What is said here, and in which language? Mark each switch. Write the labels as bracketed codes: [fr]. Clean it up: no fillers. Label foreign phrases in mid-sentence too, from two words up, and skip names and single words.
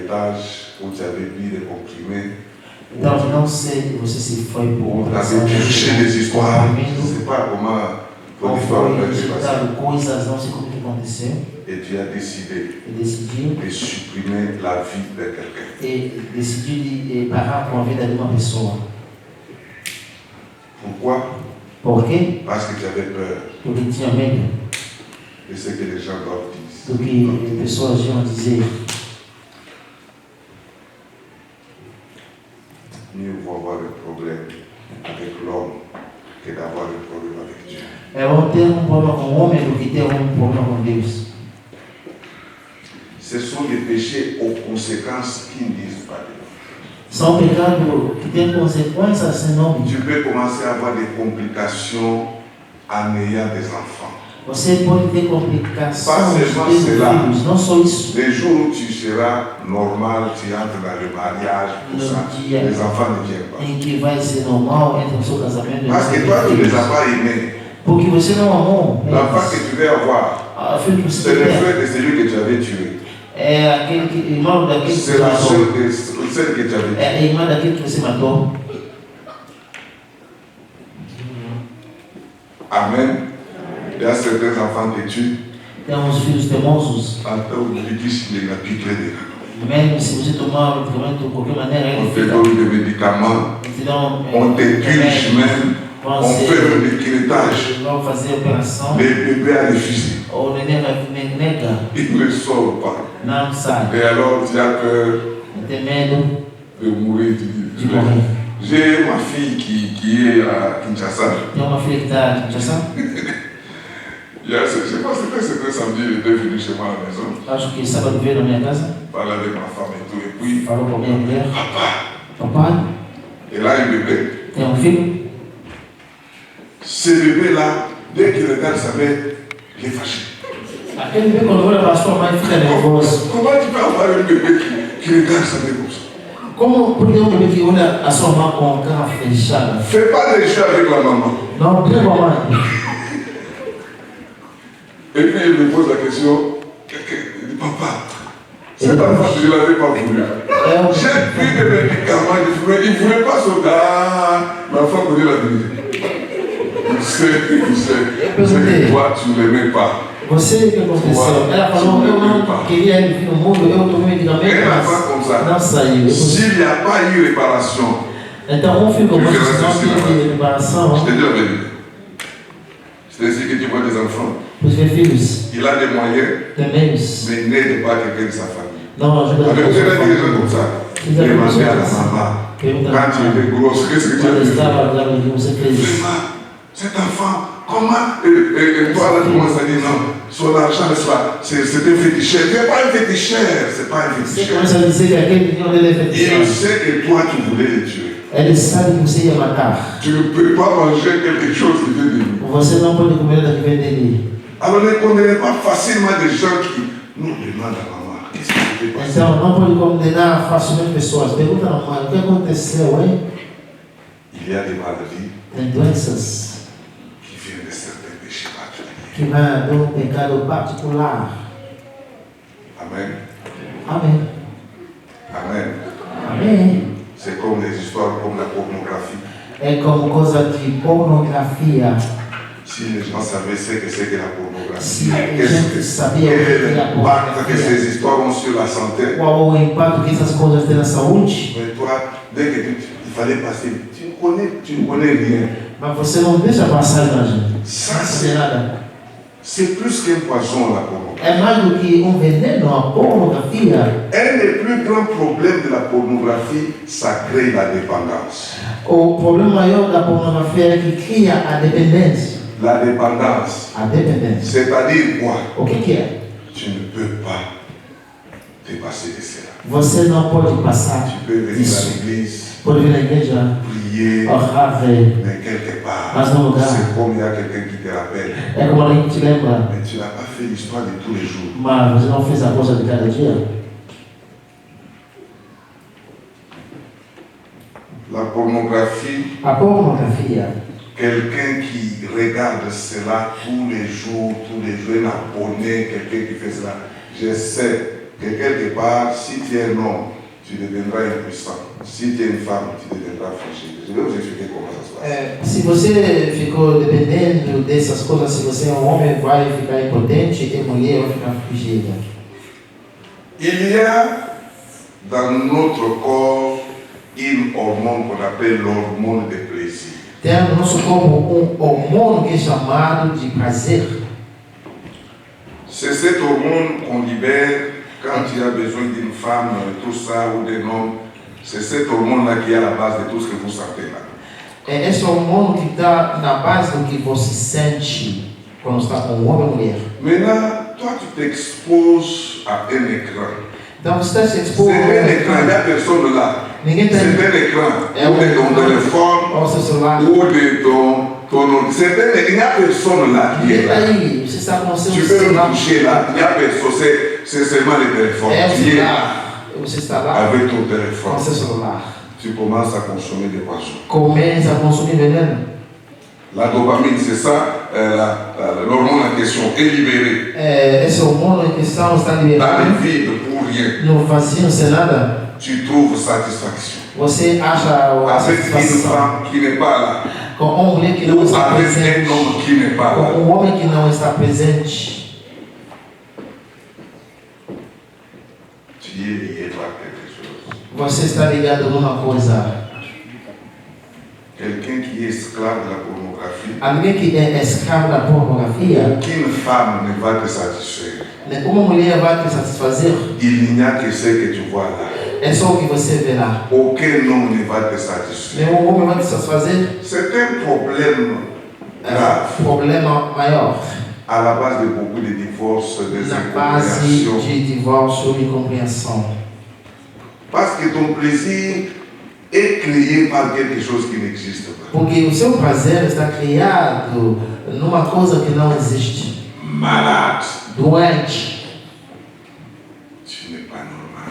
[fr] l'étage où tu avais pris des comprimés. [pt] Então, não sei se foi por [fr] Tu avais touché des histoires. Je ne sais pas comment votre histoire a été passée. [pt] Coisas, não sei como que aconteceu. [fr] Et tu as décidé [pt] Decidiu [fr] de supprimer la vie de quelqu'un. [pt] e decidiu de parar com a vida de uma pessoa. [fr] Pourquoi? [pt] Por quê? [fr] Parce que tu avais peur [pt] Porque tinha medo [fr] de ce que les gens doivent dire. [pt] do que as pessoas iam dizer. [fr] Mieux vaut avoir un problème avec l'homme que d'avoir un problème avec Dieu. [pt] É bom ter problema com o homem do que ter problema com Deus. [fr] Ce sont des péchés aux conséquences qui ne disent pas de nous. [pt] São pecados que têm consequências sem nome. [fr] Tu peux commencer à avoir des complications en ayant des enfants. [pt] Você pode ter complicações de filhos, não só isso. [fr] Les jours où tu seras normal, tu entres dans le mariage, tout ça, les enfants ne viennent pas. [pt] Em que vai ser normal entre o seu casamento. [fr] Parce que toi, tu ne les as pas aimés. [pt] Porque você não amou. [fr] L'enfant que tu veux avoir, c'est le frère de celui que tu avais tué. [pt] É aquele que, irmão daquele que você matou. [fr] C'est celle que tu avais tué. [pt] É a irmã daquele que você matou. Amen. [fr] Il y a certains enfants que tu [pt] Tem uns filhos teimosos. até o limite de [fr] la piqûre de [pt] Mesmo se você tomar o medicamento de qualquer maneira, [fr] on te donne des médicaments, on te dirige même, on fait le décrétage. [pt] Vão fazer operação. [fr] Les bébés à refusé. [pt] O neném nega. [fr] Il ne sort pas. [pt] Não sai. [fr] Et alors tu as peur [pt] Tem medo [fr] de mourir. Tu dis, [pt] de morrer. [fr] j'ai ma fille qui est à Kinshasa. [pt] Tem uma filha que está em Kinshasa. [fr] Je ne sais pas, c'était samedi, il était venu chez moi à la maison. [pt] Acho que sábado veio na minha casa. [fr] Parler avec ma femme et tout. Et puis, [pt] Falou com a minha mulher. [fr] papa, [pt] Papai, [fr] elle a un bébé. [pt] tem filho. [fr] Ce bébé-là, dès qu'il regarde sa mère, il est fâché. [pt] Aquele bebê, quando olha para a sua mãe, fica nervoso. [fr] Comment tu peux avoir un bébé qui regarde sa mère comme ça? [pt] Como porque um bebê que olha a sua mãe com a cara fechada? [fr] Fais pas des jeux avec la maman. [pt] Não, brinca com a mãe. [fr] Et puis il me pose la question, il dit, papa, cet enfant, je ne l'avais pas voulu. J'ai pris des médicaments, il ne voulait pas sauter. Ah, ma femme me dit la vérité. Il sait que toi, tu ne l'aimais pas. [pt] Você que aconteceu? Ela falou, eu não queria ele vir no mundo, eu tomei medicamento, mas não saiu. [fr] S'il n'y a pas eu réparation, [pt] então filho como você não teve reparação. [fr] Je te dis la vérité. C'est ainsi que tu vois des enfants. [pt] Os meus filhos. [fr] Il a des moyens, mais il n'aide pas quelqu'un de sa famille. [pt] Não ajuda a [fr] des gens comme ça. Demandez à la maman, quand tu étais grosse, qu'est-ce que tu as fait? Cet enfant, comment? Et toi là, tu commences à dire non, son argent, c'est un féticheur. C'est pas un féticheur, c'est pas un féticheur. Il sait que toi, tu voulais le tuer. [pt] Ele sabe que você ia matar. [fr] Tu ne peux pas manger quelque chose qui vient de lui. [pt] Você não pode comer da que vem dele. [fr] Alors ne condamnez pas facilement des gens qui nous demandent à maman, qu'est-ce qui s'est passé? [pt] Então não pode condenar facilmente pessoas. Pergunta à mãe, o que aconteceu, hein? [fr] Il y a des maladies. [pt] Tem doenças [fr] qui viennent de certains péchés particuliers. [pt] Que vêm de um pecado particular. Amen. Amém. Amen. Amém. [fr] C'est comme des histoires comme la pornographie. [pt] É como coisa de pornografia. [fr] Si les gens savaient ce que c'est que la pornographie, Si quel impact que ces histoires ont sur la santé. [pt] Qual o impacto que essas coisas têm na saúde? [fr] Mais toi, dès que il fallait passer, tu ne connais rien. [pt] Mas você não deixa passar, imagina. [fr] Ça, [pt] Não nada. [fr] c'est plus qu'un poison, la pornographie. [pt] É mais do que veneno, a pornografia. [fr] Un des plus grands problèmes de la pornographie, ça crée la dépendance. [pt] O problema maior da pornografia é que cria a dependência. [fr] La dépendance. [pt] A dependência. [fr] C'est-à-dire quoi? [pt] O que é? [fr] Tu ne peux pas te passer de cela. [pt] Você não pode passar. [fr] Tu peux venir à l'église. [pt] Pode vir à igreja. [fr] Prier. [pt] Orar, [fr] mais quelque part. [pt] Mas no lugar. [fr] C'est comme il y a quelqu'un qui te rappelle. [pt] É como alguém que te lembra. [fr] Mais tu n'as pas fait l'histoire de tous les jours. [pt] Mas você não fez a coisa de cada dia. [fr] La pornographie. [pt] A pornografia. [fr] Quelqu'un qui regarde cela tous les jours, un abonné, quelqu'un qui fait cela. Je sais que quelque part, si tu es un homme, tu deviendras impuissant. Si tu es une femme, tu deviendras fragile. Je vais vous expliquer comment ça se passe. [pt] Se você ficou dependendo dessas coisas, se você é um homem, vai ficar impotente e mulher vai ficar fugida. [fr] Il y a dans notre corps une hormone qu'on appelle l'hormone de plaisir. [pt] Tem no nosso corpo hormônio que é chamado de prazer. [fr] C'est cette hormone qu'on libère quand tu as besoin d'une femme, tout ça, ou d'un homme. C'est cette hormone-là qui est à la base de tout ce que vous sentez là. [pt] É esse hormônio que está na base do que você sente quando está com um homem ou mulher. [fr] Maintenant, toi, tu t'exposes à un écran. [pt] Então você está se expondo. [fr] C'est un écran, il n'y a personne là. [pt] Ninguém tem. [fr] C'est un écran. Ou de ton téléphone, [pt] ou seu celular. [fr] ou de ton il n'y a personne là qui est là. [pt] Aí, você está com o seu [fr] Tu peux me toucher là, il n'y a personne, c'est seulement le téléphone. Tu es là. [pt] Você está lá [fr] avec ton téléphone. [pt] Com seu celular. [fr] Tu commences à consommer des poissons. [pt] Começa a consumir veneno. [fr] La dopamine, c'est ça, l'hormone en question est libérée. [pt] Esse hormônio em questão está [fr] Dans [pt] liberado. [fr] le vide, pour rien. [pt] No vazio, sem nada. [fr] Tu trouves satisfaction. [pt] Você acha a [fr] avec une femme qui n'est pas là. [pt] Com mulher que não está presente. [fr] Avec un homme qui n'est pas là. [pt] Com homem que não está presente. [fr] Tu es lié à quelque chose. [pt] Você está ligado numa coisa. [fr] Quelqu'un qui est esclave de la pornographie. [pt] Alguém que é escravo da pornografia. [fr] Aucune femme ne va te satisfaire. [pt] Uma mulher vai te satisfazer. [fr] Il n'y a que ce que tu vois là. [pt] É só o que você vê lá. [fr] Aucun homme ne va te satisfaire. [pt] Nenhum homem vai te satisfazer. [fr] C'est un problème grave. [pt] Problema maior. [fr] À la base de beaucoup de divorces, des [pt] Na base de divórcio e incompreensão. [fr] Parce que ton plaisir est créé par quelque chose qui n'existe pas. [pt] Porque o seu prazer está criado numa coisa que não existe. [fr] Malade. [pt] Doente. [fr] Tu n'es pas normal.